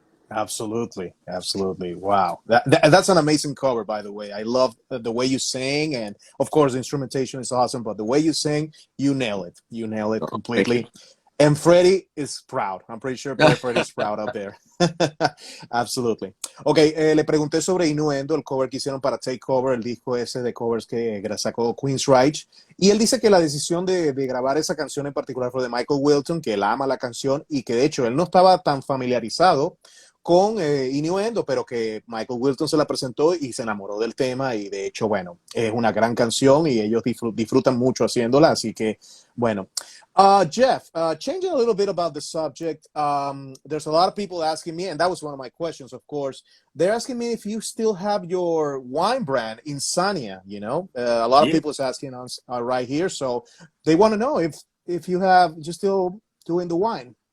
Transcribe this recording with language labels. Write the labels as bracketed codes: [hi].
[en] Absolutely. Wow, that's an amazing cover, by the way. I love the way you sing, and of course the instrumentation is awesome, but the way you sing, you nail it completely. And Freddie is proud. I'm pretty sure Freddie is proud out there. Absolutely. [es] Ok, le pregunté sobre Innuendo, el cover que hicieron para Take Cover, el disco ese de covers que sacó Queensryche. Y él dice que la decisión de grabar esa canción en particular fue de Michael Wilton, que él ama la canción y que de hecho él no estaba tan familiarizado con Innuendo, pero que Michael Wilton se la presentó y se enamoró del tema, y de hecho, bueno, es una gran canción y ellos disfrutan mucho haciéndola, así que, bueno. [en] Geoff, changing a little bit about the subject, there's a lot of people asking me, and that was one of my questions, of course. They're asking me if you still have your wine brand, Insania, you know? A lot of people is asking us right here, so they want to know if you're still doing the wine.